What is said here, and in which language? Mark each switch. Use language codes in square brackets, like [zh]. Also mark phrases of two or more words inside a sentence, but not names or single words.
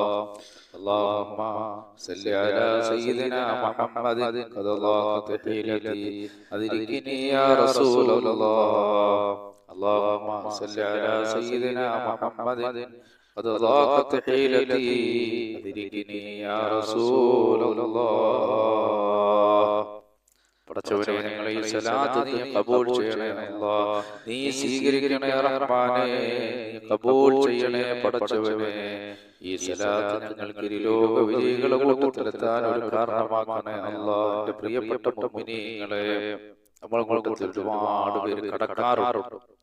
[ar] اللهم صل على سيدنا محمد قد ضاقت حيلتي أدركني يا رسول الله. اللهم صل على سيدنا محمد قد ضاقت حيلتي أدركني يا رسول الله. [ml] പടച്ചവനെ, ഞങ്ങളെ ഈ സലാത്ത് നീ ഖബൂൽ ചെയ്യണേ അല്ലാഹ്, നീ സ്വീകരിക്കണേ റഹ്മാനേ, ഖബൂൽ ചെയ്യണേ പടച്ചവനെ. ഈ സലാത്ത് ഞങ്ങൾക്ക് ഈ ലോക വിജയികളുടെ കൂട്ടത്തിലെത്താൻ ഒരു കാരണമാക്കണേ അല്ലാഹ്. എൻ്റെ പ്രിയപ്പെട്ട മുഅ്മിനീങ്ങളെ, നമ്മൾ കൂട്ടത്തിൽ ഒരുപാട് പേര് കടക്കാറുണ്ട്.